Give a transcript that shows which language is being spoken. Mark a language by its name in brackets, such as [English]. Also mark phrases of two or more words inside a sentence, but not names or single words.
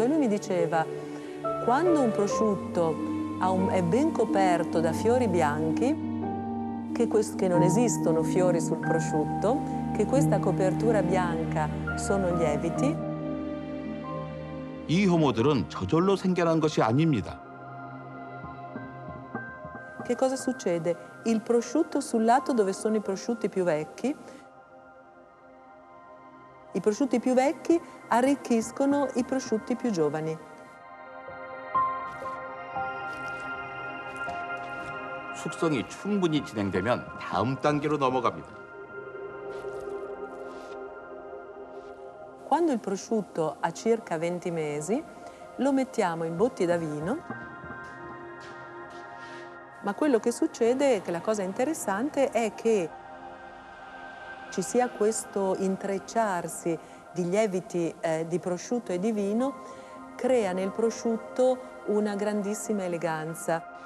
[Italian] E lui mi diceva, quando un prosciutto è ben coperto da fiori bianchi, che non esistono fiori sul prosciutto, che questa copertura bianca sono lieviti. [Korean] 이 효모들은 저절로 생겨난 것이 아닙니다. [Italian] Che cosa succede? Il prosciutto sul lato dove sono i prosciutti più vecchi arricchiscono i prosciutti più giovani. [Korean] 숙성이 충분히 진행되면 다음 단계로 넘어갑니다. [Italian] Quando il prosciutto ha circa 20 mesi, lo mettiamo in botti da vino. Ma quello che succede, che la cosa interessante, è che ci sia questo intrecciarsi di lieviti di prosciutto e di vino, crea nel prosciutto una grandissima eleganza.